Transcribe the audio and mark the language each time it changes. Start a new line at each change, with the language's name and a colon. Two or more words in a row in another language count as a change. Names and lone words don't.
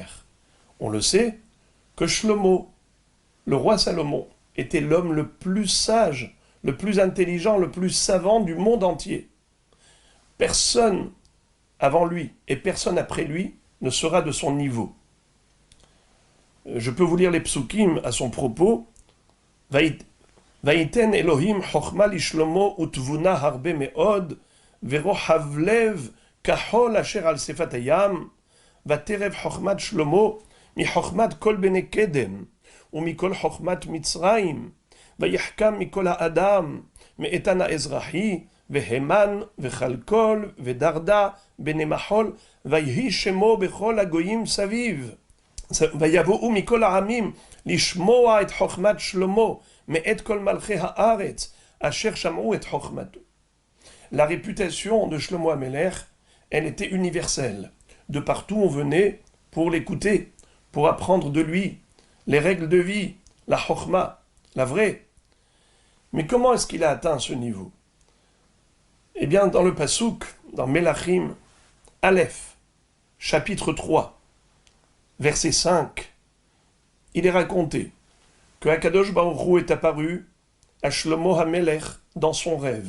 French: On le sait, que Shlomo, le roi Salomon, était l'homme le plus sage, le plus intelligent, le plus savant du monde entier. Personne avant lui et personne après lui ne sera de son niveau. Je peux vous lire les psukim à son propos.
Hebrew: ויתן אלוהים חכמה לשלמה ותבונה הרבה מאוד ורחב לב כחול אשר על שפת הים ותרב חכמת שלמה מחכמת כל בני קדם ומכל חוכמת מצרים, ויחכם מכל האדם, מאיתן האזרחי, והמן, וחלקול, ודרדה, בני מחול, ויהי שמו בכל הגויים סביב. ויבואו מכל העמים לשמוע את חוכמת שלמה, מאת כל מלכי הארץ, אשר שמעו את חוכמתו.
French: La réputation de Shlomo HaMelech, elle était universelle. De partout on venait pour l'écouter, pour apprendre de lui, les règles de vie, la chokhma, la vraie. Mais comment est-ce qu'il a atteint ce niveau? Eh bien, dans le Passouk, dans Melachim, Aleph, chapitre 3, verset 5, il est raconté que
Hebrew: הקדוש ברוך הוא
French: est apparu à Shlomo HaMelech dans son rêve.